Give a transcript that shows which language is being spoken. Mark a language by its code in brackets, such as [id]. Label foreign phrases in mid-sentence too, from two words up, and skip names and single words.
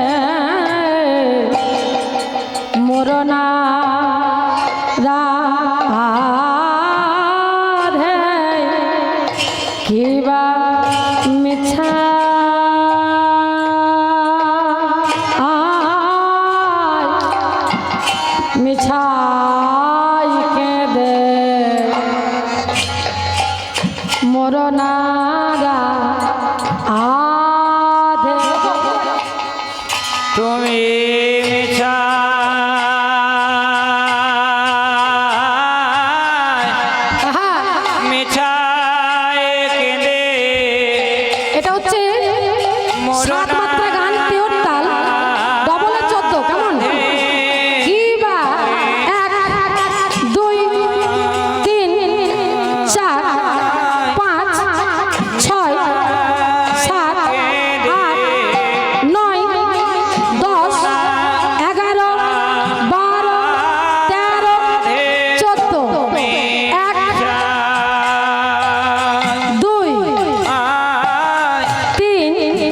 [bn] মরনা রাধে কিবা মিছা মিছাই কেদে মরনারা আধে তুমি মিছা মিছায় কেঁদে এটা হচ্ছে সাত মাত্রা গান পিওর তাল ডবলে 14 কেমন কিবা 1 2 3 4 5 6 7 8 9 10 11 12 13 14 1 2 3